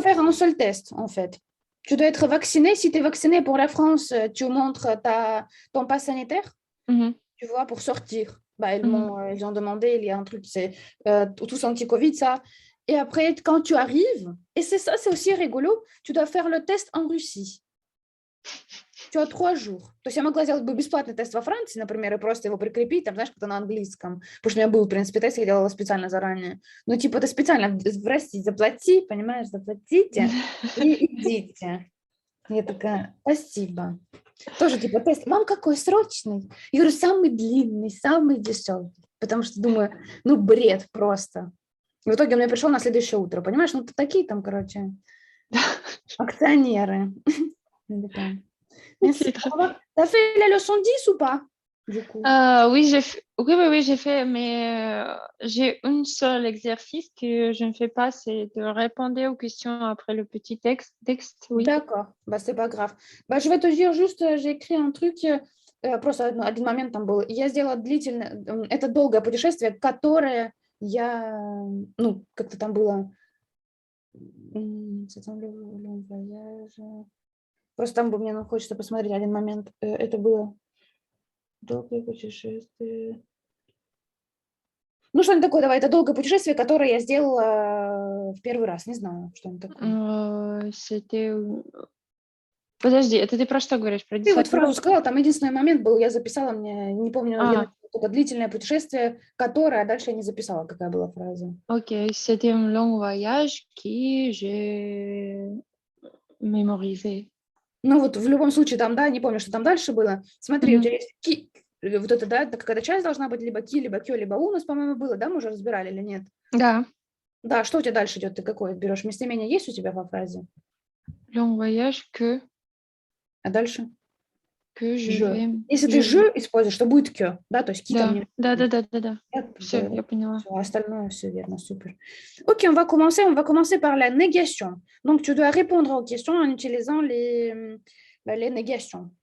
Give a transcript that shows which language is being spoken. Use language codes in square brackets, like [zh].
[fr] faire un seul test, en fait. Tu dois être vacciné. Si tu es vacciné pour la France, tu montres ton pass sanitaire, Mhm, tu vois, pour sortir. mhm. Ils ont demandé, il y a un truc, c'est tous anti-Covid, ça. Et après, quand tu arrives, et c'est ça, c'est aussi rigolo, tu dois faire le test en Russie. Tu as 3 jours. [ru] То есть я могла сделать бы бесплатный тест во Франции, например, и просто его прикрепить, там, знаешь, как-то на английском. Потому что у меня был, в принципе, тест, я делала специально заранее. Ну, типа, ты специально в России заплати, понимаешь, заплатите и идите. Я такая, спасибо. Тоже, типа, тест. Вам какой срочный? Я говорю, самый длинный, самый дешевый. Потому что думаю, ну, бред просто. И в итоге он мне пришел на следующее утро. Понимаешь, ну, такие там, короче, акционеры. [fr] Merci. Ok, très T'as fait la leçon 10 ou pas, du coup? Oui, oui, j'ai fait, mais j'ai un seul exercice que je ne fais pas, c'est de répondre aux questions après le petit texte, oui. D'accord, c'est pas grave. Je vais te dire juste, j'ai écrit un truc, [ru] просто один момент там был. Я сделала длительное, это долгое путешествие, которое я, ну, как-то там было, [fr] c'est un long voyage. [ru] Просто там мне хочется посмотреть один момент. Это было долгое путешествие. Ну, что-нибудь такое, давай, это долгое путешествие, которое я сделала в первый раз. Не знаю, что это такое. [fr] C'était... [ru] Подожди, это ты про что говоришь? Про Ты вот десантуру? фразу сказала, там единственный момент был, я записала, мне не помню, я написала только длительное путешествие, которое, а дальше я не записала, какая была фраза. [fr] Ok, c'était un long voyage que j'ai mémorisé. [ru] Ну, вот в любом случае, там, да, не помню, что там дальше было. Смотри, у тебя есть ки, вот это, да, какая-то часть должна быть либо ки, либо кё, либо у нас, по-моему, было, да, мы уже разбирали или нет? Да. Да, что у тебя дальше идет, ты какое берешь? Местоимение есть у тебя во фразе? [fr] Long voyage [ru] А дальше? [fr] que je Je. vais... [ru] Если ты je используешь, то будет кё, да, то есть ки там Да, не... да. Все, я поняла. Все, остальное, все верно, super. [fr] Ok, on va commencer par la négation. Donc, tu dois répondre aux questions en utilisant les négations.